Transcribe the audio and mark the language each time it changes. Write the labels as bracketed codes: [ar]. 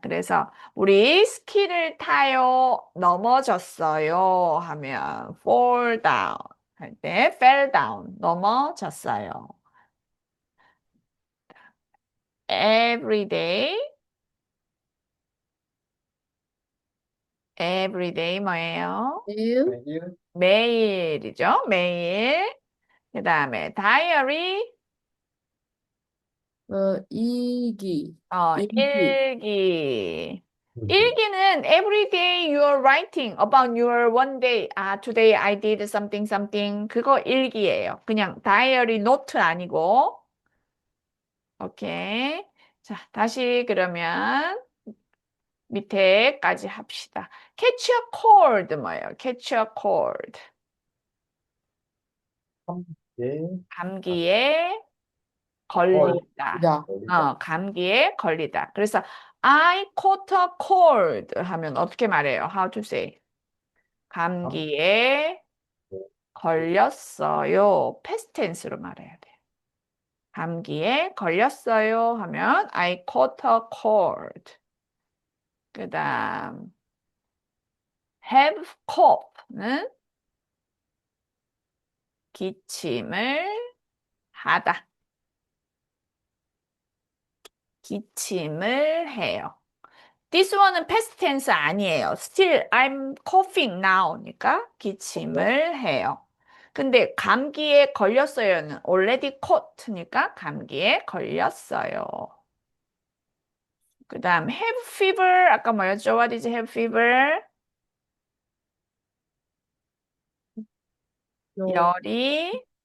[ko] 그래서 우리 스키를 타요. 넘어졌어요. [en] 하면 fall down 할 때 fell down [ko] 넘어졌어요. [en] every day every day [ko] 뭐예요? 일, 매일 매일이죠. 매일. 그다음에 diary 일기, 일기, 일기. 일기는 [en] every day you are writing about your one day. Today I did something something. [ko] 그거 일기예요. 그냥 다이어리 노트 아니고. 오케이. 자, 다시 그러면 밑에까지 합시다. [en] catch a cold 뭐예요? catch a cold. [ko] 예. 감기에 헐. 걸리다. 자, 감기에 걸리다. 그래서 [en] I caught a cold [ko] 하면 어떻게 말해요? [en] How to say? [ko] 감기에 걸렸어요. past tense로 말해야 돼. 감기에 걸렸어요 하면 [en] I caught a cold. [ko] 그다음 have cough는 기침을 하다. 기침을 해요. [en] This one은 past tense 아니에요. Still, I'm coughing now니까 [ko] 기침을 해요. 근데 감기에 걸렸어요는 already caught니까 감기에 걸렸어요. 그 다음 have fever 아까 뭐였죠? [en] What is have fever? [ko] 열이